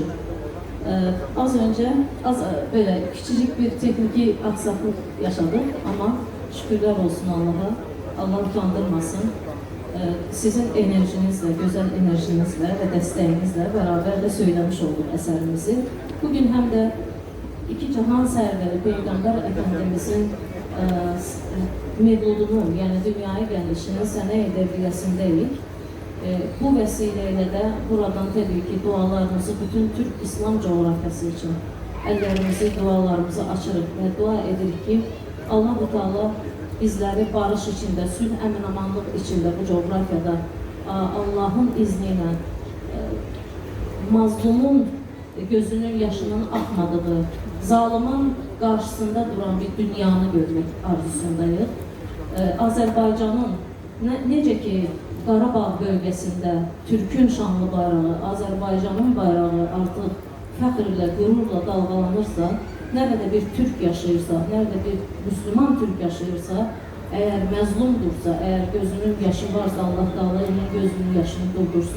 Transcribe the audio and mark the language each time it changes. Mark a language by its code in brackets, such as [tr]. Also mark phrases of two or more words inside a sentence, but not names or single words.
[tr] Az önce böyle küçücük bir teknik aksaklık yaşadık ama şükürler olsun Allah'a. Allah utandırmasın. Sizin enerjinizle, güzel enerjinizle ve desteğinizle beraber de söylemiş olduk eserimizi. Bugün hem de iki cihan serveri Peygamber Efendimizin mevludunun, [az] yəni dünyaya gəlişinin sənə edebiləsindəyik. Bu vəsilə də buradan təbii ki dualarımızı bütün Türk İslam coğrafyası için əllərimizi, dualarımızı açırıq və dua edirik ki Allah-u Teala bizləri barış içində, sülh, əmin-amanlıq içində bu coğrafyada [tr] Allah'ın izniyle mazlumun gözünün yaşının akmadığı, zalimin karşısında duran bir dünyanı görmek arzusundayız. Azerbaycan'ın necə ki Qarabağ bölgesinde Türk'ün şanlı bayrağı, Azerbaycan'ın bayrağı artık [az] fəxrlə, qürurla [tr] dalgalanırsa, nerede bir Türk yaşayırsa, nerede bir Müslüman Türk yaşayırsa, eğer məzlumdursa, eğer gözünün yaşı varsa Allah Teala onun gözünün yaşını doldursun.